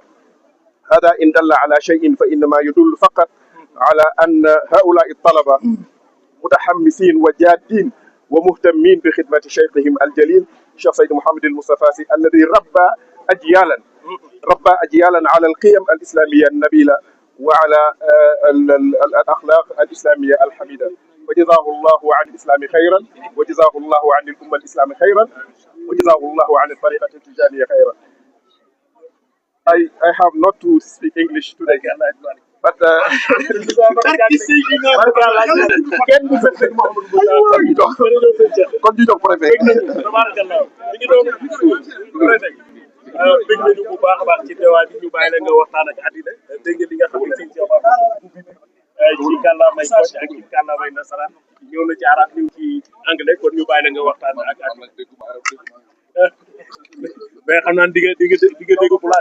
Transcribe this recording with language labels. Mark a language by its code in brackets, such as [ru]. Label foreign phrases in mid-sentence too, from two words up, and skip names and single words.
[ar] هذا إن دل على شيء فإنما يدل فقط على أن هؤلاء الطلبة متحمسين وجادين ومهتمين بخدمة شيخهم الجليل الشيخ سيد محمد المصطفى سي الذي ربى أجيالا على القيم الإسلامية النبيلة وعلى الأخلاق الإسلامية الحميدة. وجزاه الله عن الإسلام خيرا وجزاه الله عن الأمة الإسلامية خيرا وجزاه الله عن الطريقة التجانية خيرا. [en] I have not to speak English today, but [wo] kon ñu jox préfet. bëgg nañu bu baax a baax ci teewaay bi ñu bàyyi la nga waxtaan ak àddina dégg nga li nga xam ne sëñ Cheikh wax ci kàllaamay Kocc ak ci kàllaamay nasaraan ñëw na ci arab ñëw ci anglais kon ñu bàyyi la nga waxtaan ak àddina mais xam naa di nga dégg pulaar